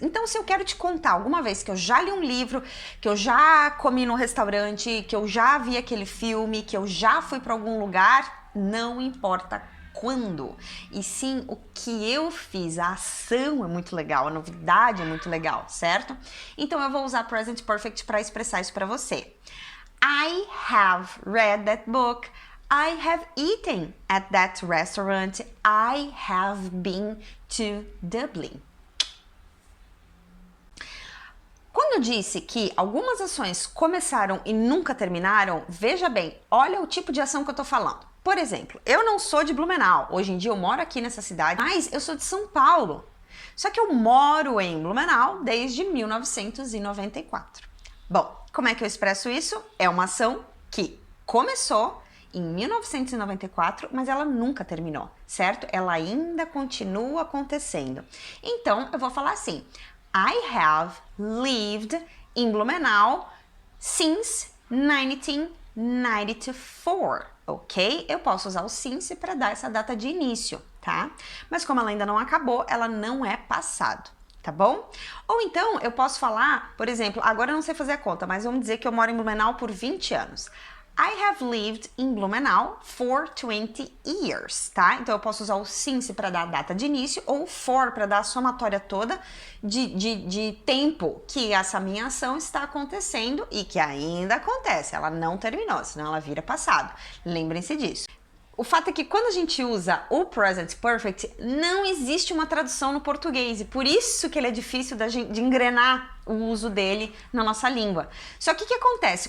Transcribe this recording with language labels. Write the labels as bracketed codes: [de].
[pt] Então, se eu quero te contar alguma vez que eu já li um livro, que eu já comi no restaurante, que eu já vi aquele filme, que eu já fui para algum lugar, não importa quando, e sim o que eu fiz, a ação é muito legal, a novidade é muito legal, certo? Então eu vou usar present perfect para expressar isso para você. [en] I have read that book. I have eaten at that restaurant. I have been to Dublin. [pt] Quando eu disse que algumas ações começaram e nunca terminaram, veja bem, olha o tipo de ação que eu tô falando. Por exemplo, eu não sou de Blumenau, hoje em dia eu moro aqui nessa cidade, mas eu sou de São Paulo. Só que eu moro em Blumenau desde 1994. Bom, como é que eu expresso isso? É uma ação que começou em 1994, mas ela nunca terminou, certo? Ela ainda continua acontecendo. Então, eu vou falar assim, [en] I have lived in Blumenau since 1994. Ok? [pt] Eu posso usar o since para dar essa data de início, tá? Mas como ela ainda não acabou, ela não é passado, tá bom? Ou então, eu posso falar, por exemplo, agora eu não sei fazer a conta, mas vamos dizer que eu moro em Blumenau por 20 anos. [en] I have lived in Blumenau for 20 years, tá? [pt] Então eu posso usar o since para dar a data de início ou for para dar a somatória toda de tempo que essa minha ação está acontecendo e que ainda acontece. Ela não terminou, senão ela vira passado. Lembrem-se disso. O fato é que quando a gente usa o present perfect, não existe uma tradução no português e por isso que ele é difícil de engrenar o uso dele na nossa língua. Só que o que acontece?